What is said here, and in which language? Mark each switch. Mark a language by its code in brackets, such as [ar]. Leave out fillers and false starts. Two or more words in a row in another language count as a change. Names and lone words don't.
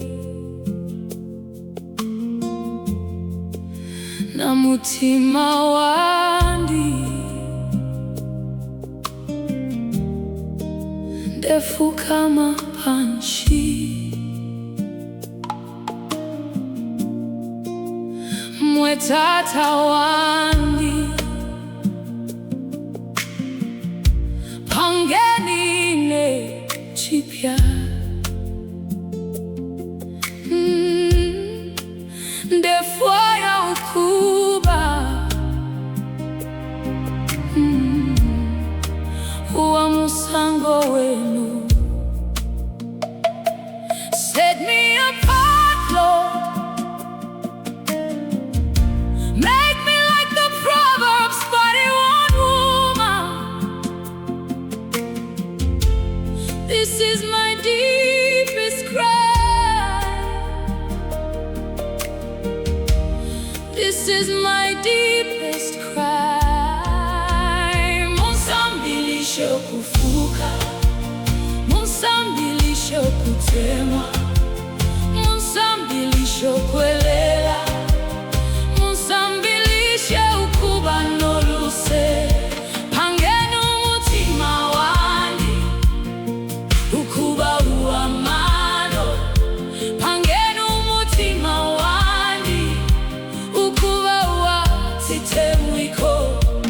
[bem] na mutima wandi ndefu kama panchi, mwetata wandi pangeni ine chipya, defwayo kuba uwa musango wenu. [en] Set me apart, Lord, make me like the Proverbs 31 woman. This is my deepest cry, this is my deepest cry. [bem] Munsambilishe kufuka, munsambilishe kutemwa, munsambilishe kwelela, munsambilishe ukuba noluse. Pangeni umutima wandi ukuba uwamano, pangeni umutima wandi ukuba uwatitemwiko.